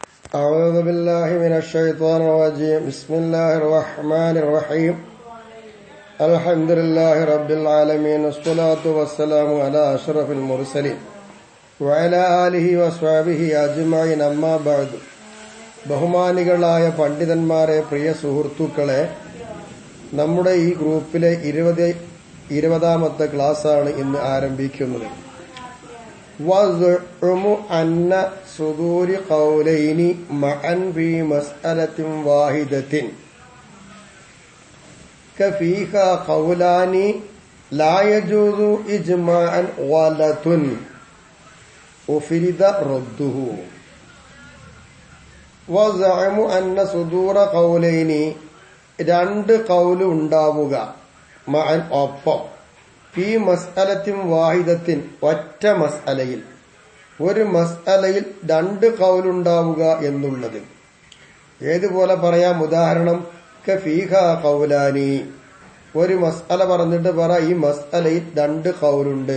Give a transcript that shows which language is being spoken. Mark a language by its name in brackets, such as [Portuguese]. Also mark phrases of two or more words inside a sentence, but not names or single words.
[Arabic] أعوذ بالله من الشيطان الرجيم بسم الله الرحمن الرحيم الحمد لله رب العالمين والصلاة والسلام على أشرف المرسلين وعلى آله وصحبه أجمعين أما بعد [Malayalam] ബഹുമാനികളായ പണ്ഡിതന്മാരെ, പ്രിയ സുഹൃത്തുക്കളെ, നമ്മുടെ ഈ ഗ്രൂപ്പിലെ 20ാമത്തെ ക്ലാസ്സാണ് ഇന്ന് ആരംഭിക്കുന്നത്. [Arabic] وَزُعُمُ أَنَّ صُدُورِ قَوْلَيْنِ مَعًا فِي مَسْأَلَةٍ وَاحِدَةٍ كَفِيهَا قَوْلَانِ لَا يَجُوزُ إِجْمَاعًا غَلَطٌ أُفْرِدَ رَدُّهُ. وَزُعُمُ أَنَّ صُدُورَ قَوْلَيْنِ [Malayalam] രണ്ട് കൗല് ഉണ്ടാവുക, മഅൻ ഒപ്പം, [Arabic] في مسألة واحدة [Malayalam] ഒറ്റ മസ്അലയിൽ, ഒരു മസ്അലയിൽ രണ്ട് കൗലുണ്ടാവുക എന്നുള്ളത്. ഏതുപോലെ പറയാം? ഉദാഹരണം, [Arabic] كفيها قولان, [Malayalam] ഒരു മസ്അല പറഞ്ഞിട്ട് പറ ഈ മസ്അലയിൽ രണ്ട് കൗലുണ്ട്.